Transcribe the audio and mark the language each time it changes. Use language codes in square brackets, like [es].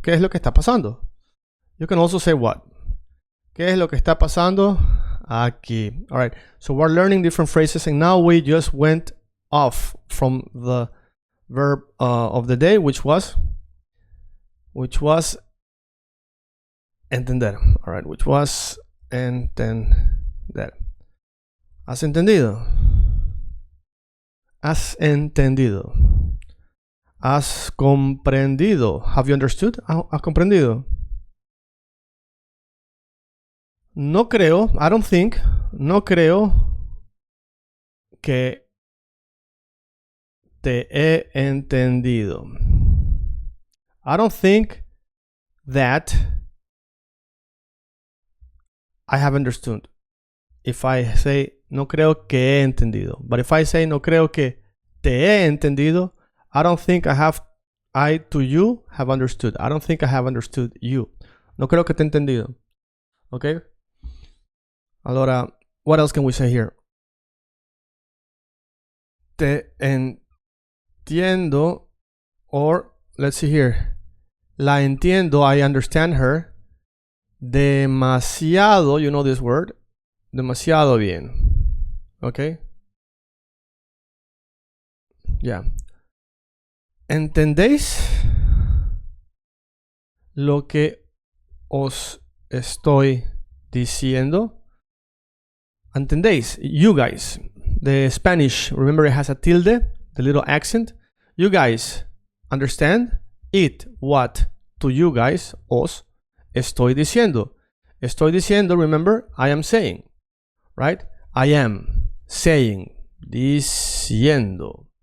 [es] ¿Qué es lo que está pasando? [en] You can also say what? [es] ¿Qué es lo que está pasando aquí? [en] All right. So we're learning different phrases, and now we just went off from the verb of the day, which was entender. All right. Which was entender. [es] ¿Has entendido? ¿Has entendido? ¿Has comprendido? [en] Have you understood? [es] ¿Has comprendido? No creo, [en] I don't think, [es] no creo que te he entendido. [en] I don't think that I have understood. If I say [es] no creo que he entendido. [en] But if I say [es] no creo que te he entendido, [en] I don't think I to you have understood. I don't think I have understood you. [es] No creo que te he entendido. [en] Okay? Allora, what else can we say here? [es] Te entiendo, [en] or let's see here. [es] La entiendo, [en] I understand her. Demasiado, you know this word. [es] Demasiado bien. [en] Okay? Yeah. [es] ¿Entendéis lo que os estoy diciendo? [en] ¿Entendéis? You guys. The Spanish, remember it has a tilde, the little accent. You guys understand it, what to you guys, [es] os estoy diciendo. Estoy diciendo, [en] remember, I am saying. Right? I am saying, diciendo.